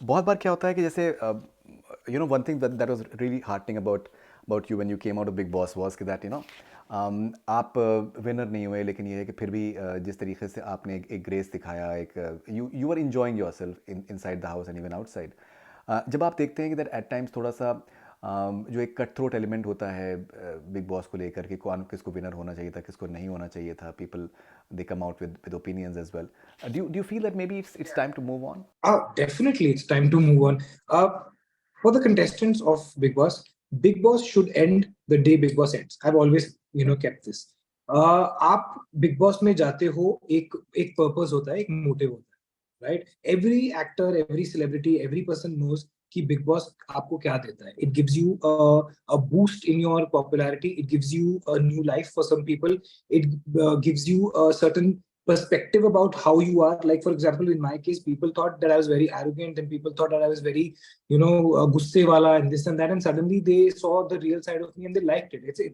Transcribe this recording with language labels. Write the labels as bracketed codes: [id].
[hi] बहुत बार क्या होता है कि जैसे [en] one thing that was really heartening about you when you came out of Big Boss was that [hi] आप विनर नहीं हुए, लेकिन ये है कि फिर भी जिस तरीके से आपने एक ग्रेस दिखाया, एक [en] you are enjoying yourself inside the house and even outside. [hi] जब आप देखते हैं कि [en] that at times [hi] थोड़ा सा जो एक कट थ्रोट एलिमेंट होता है बिग बॉस को लेकर कि कौन किसको विनर होना चाहिए था, किसको नहीं होना चाहिए था, [en] people they come out with opinions as well. Do you feel that maybe it's time to move on? Definitely it's time to move on. For the contestants of Big Boss should end the day Big Boss ends. I've always kept this. [hi] आप Big Boss में जाते हो, एक purpose होता है, एक motive होता है, right? [en] Every actor, every celebrity, every person knows [hi] कि Big Boss आपको क्या देता है. [en] It gives you a boost in your popularity. It gives you a new life for some people. It gives you a certain perspective about how you are. Like, for example, in my case, people thought that I was very arrogant, and people thought that I was very gusse wala and this and that, and suddenly they saw the real side of me and they liked it.